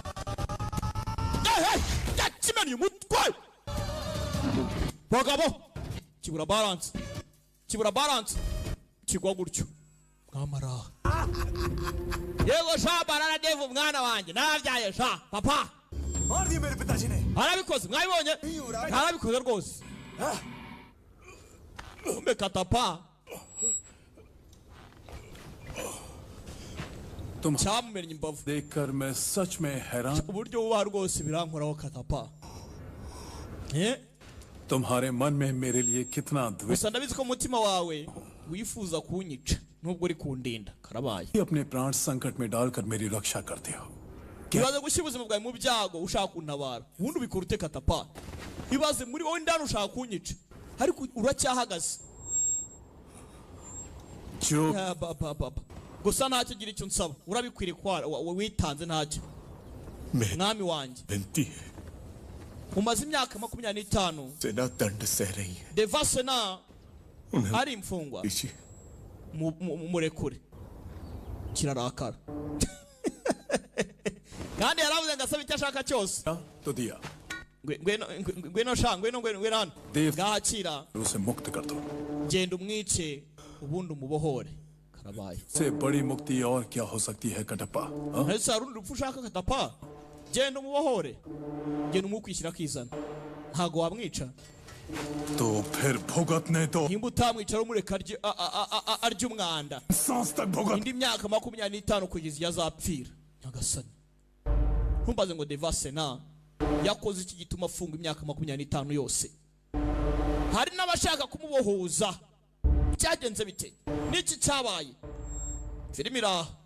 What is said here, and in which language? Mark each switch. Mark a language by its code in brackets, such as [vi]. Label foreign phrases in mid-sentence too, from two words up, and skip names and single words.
[rw] yakimennye umutwe bagabo kibura balance kigwa gutyo mwamara yego sha barara devu mwana wanjye nabyaye sha papa arabikoze mwabibonye arabikoze rwose kumbe katapa [hi] तुम [rw] cyamumennye imbavu [hi] देखकर मैं सच में हैरान [rw] uburyo buba rwose birankoraho katapa [hi] तुम्हारे मन में मेरे लिए कितना द्वेष [rw] gusa ndabizi ko umutima wawe wifuza kunyica nubwo uri kundinda karabaye [hi] अपने प्राण संकट में डालकर मेरी रक्षा करते हो [rw] ibaze gushyira ubuzima bwawe mu byago ushaka kuntabara ubundi ubikora ute katapa ibaze muri wowe ndani ushaka kunyica ariko uracyahagaze gusa ntacyo gira icyo nsaba urabikwiriye ko witanze ntacyo mwami wanjye umaze imyaka 25 [hi] सेना दंड सह रही है [rw] deva sena ari imfungwa murekure kirarakara kandi yaravuze ngo asaba icyo ashaka cyose [hi] तो दिया [rw] ngwino sha ngwino hano ngakira [hi] उसे मुक्त कर दो [rw] genda umwice ubundi umubohore karabaye [hi] से बड़ी मुक्ति और क्या हो सकती है कटप्पा [rw] ese harundi rupfu ushaka katapa genda umubohore genda umukwishyira akizana ntago wamwica [hi] तो फिर भुगतने दो [rw] nimba utamwica rumureka arya umwanda indi myaka 25 kugeza iyo azapfira nyagasani ntumbaze ngo deva sena yakoze iki gituma afunga imyaka 25 yose hari n'abashaka kumubohoza cyagenze bite niki cyabaye filimi iraha